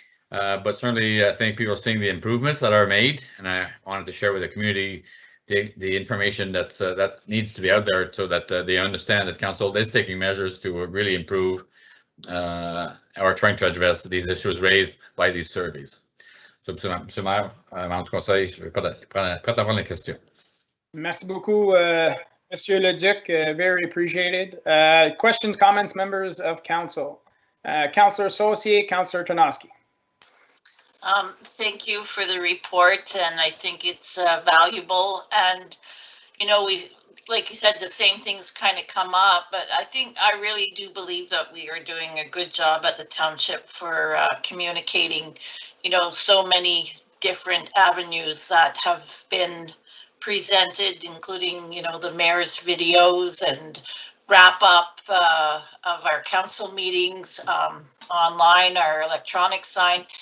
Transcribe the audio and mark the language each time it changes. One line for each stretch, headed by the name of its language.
English: But certainly I think people are seeing the improvements that are made, and I wanted to share with the community the information that needs to be out there, so that they understand that council is taking measures to really improve or trying to address these issues raised by these surveys.
French: So, Monsieur Maire, membre du Conseil, je vais prêt à prendre les questions. Merci beaucoup, Monsieur Leduc.
English: Very appreciated. Questions, comments, members of council. Councillor Saucier, Councillor Tarnowski. Thank you for the report, and I think it's valuable. And, you know, like you said, the same things kind of come up, but I really do believe that we are doing a good job at the township for communicating, you know, so many different avenues that have been presented, including, you know, the mayor's videos and wrap up of our council meetings online, our electronic sign.